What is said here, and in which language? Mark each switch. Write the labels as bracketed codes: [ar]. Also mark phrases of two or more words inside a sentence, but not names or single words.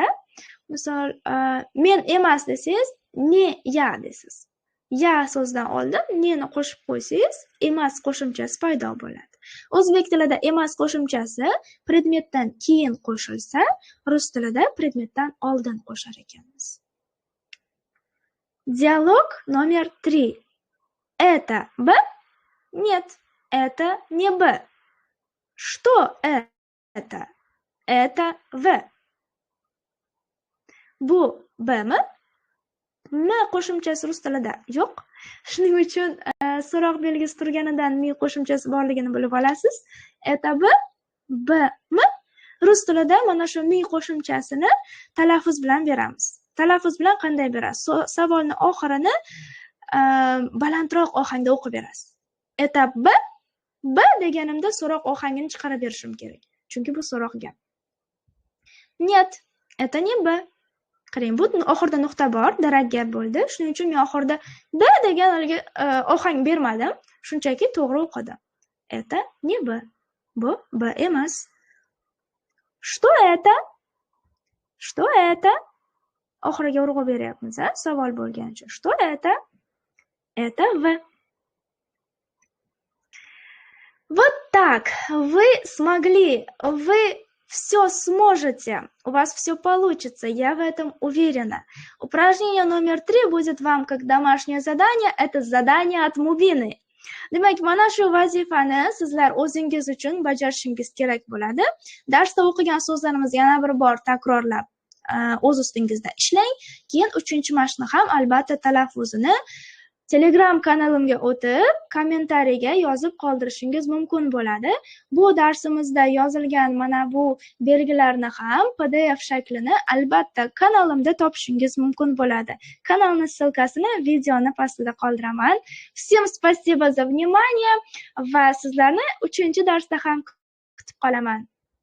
[uz] Misol, men emas desangiz, [ru] не я [uz] desiz. Ya so'zdan oldin neni qo'shib qo'ysangiz, emas qo'shimchasi paydo bo'ladi. O'zbek tilida emas qo'shimchasi predmetdan keyin qo'shilsa, rus tilida predmetdan oldin qo'shar ekanmiz. [ru] Диалог номер 3. Это Б? Нет, это не Б. Что это? Это В. [uz] Bu Bmi? M qo'shimchasi rus tilida yo'q. Shuning uchun so'roq belgisi turganidan mi qo'shimchasi borligini bilib olasiz. [ru] Это B? Bmi? [uz] Rus tilida mana shu mi qo'shimchasini talaffuz bilan beramiz. Talaffuz bilan qanday berasiz? Savolni oxirini balandroq ohangda o'qib berasiz. [ru] Это B? [uz] B deganimda so'roq ohangini chiqarib berishim kerak. Chunki bu so'roq gap. [ru] Нет, это не B. [uz] Qarang, bu oxirida nuqta bor, darak gap bo'ldi. Shuning uchun men oxirida B degan ohang bermadim. Shunchaki to'g'ri o'qidim. [ru] Это не B. [uz] Bu B emas. [ru] Что это? Что это? [uz] Oxiriga urg'u beryapmiz, savol bo'lgani uchun. [ru] Что это? Это V. Вот так. Вы смогли, вы все сможете, у вас все получится, я в этом уверена. Упражнение номер 3 будет вам как домашнее задание, это задание от Mubini. [uz] Demak, mana shu vazifani sizlar o'zingiz uchun bajarishingiz kerak bo'ladi. Darsda o'qigan so'zlarimizni yana bir bor takrorlab, o'z ustingizda ishlang. Keyin 3-mashqni ham albatta talaffuzini Telegram kanalimga o'tib, kommentariyga yozib qoldirishingiz mumkin bo'ladi. Bu darsimizda yozilgan mana bu belgilarni ham PDF shaklini albatta kanalimda topishingiz mumkin bo'ladi. Kanalni ссылкасini videoni pastida qoldiraman. [ru] Всем спасибо за внимание [uz] va sizlarni 3-darsda ham kutib qolaman.